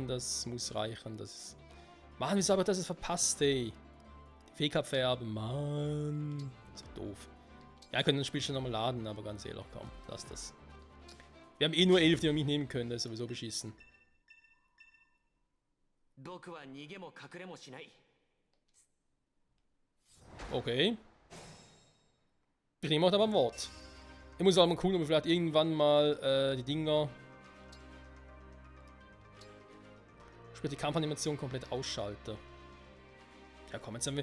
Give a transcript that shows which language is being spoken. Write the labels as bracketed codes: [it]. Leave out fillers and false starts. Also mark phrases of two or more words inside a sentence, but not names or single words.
[de] Das muss reichen. Das Mann, wieso aber das ist verpasst, ey. Die Fähigkeit färben, Mann. Ist doch doof. Ja, können das Spiel schon nochmal laden, aber ganz ehrlich, komm, lass das. Wir haben eh nur 11, die wir mitnehmen können, das ist sowieso beschissen. [ja] 僕は逃げも隠れもしない。 [de] Okay. Ich nehme auch aber ein Wort. Ich muss auch mal gucken, ob ich vielleicht irgendwann mal die Dinger... Sprich, die Kampfanimation komplett ausschalte. Ja komm, jetzt haben wir...